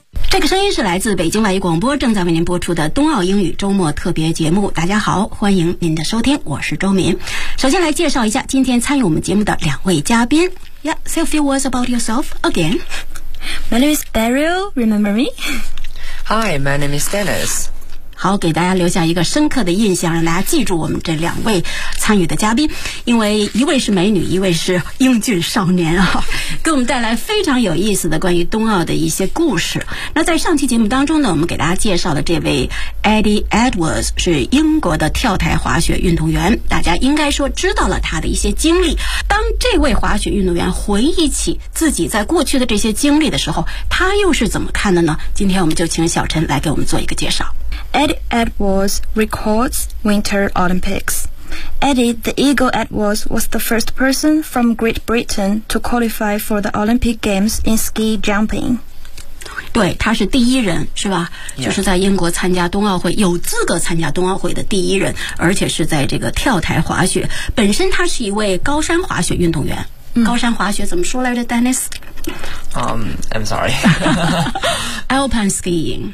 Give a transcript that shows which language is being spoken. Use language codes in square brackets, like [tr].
[zh] 这个声音是来自北京外语广播正在为您播出的冬奥英语周末特别节目。大家好，欢迎您的收听，我是周敏。首先来介绍一下今天参与我们节目的两位嘉宾。 [en] Yeah, say a few words about yourself again. My name is Beryl, remember me? Hi, my name is Dennis. [zh] 好，给大家留下一个深刻的印象，让大家记住我们这两位参与的嘉宾，因为一位是美女，一位是英俊少年啊，给我们带来非常有意思的关于冬奥的一些故事。那在上期节目当中呢，我们给大家介绍的这位 Eddie Edwards 是英国的跳台滑雪运动员，大家应该说知道了他的一些经历。当这位滑雪运动员回忆起自己在过去的这些经历的时候，他又是怎么看的呢？今天我们就请小陈来给我们做一个介绍。 [en] Eddie Edwards records Winter Olympics. Eddie the Eagle Edwards was the first person from Great Britain to qualify for the Olympic Games in ski jumping. [zh] 对，他是第一人，是吧？就是在英国参加冬奥会，有资格参加冬奥会的第一人，而且是在这个跳台滑雪。本身他是一位高山滑雪运动员。高山滑雪怎么说来着 ，Dennis？ [en] I'm sorry. Alpine skiing.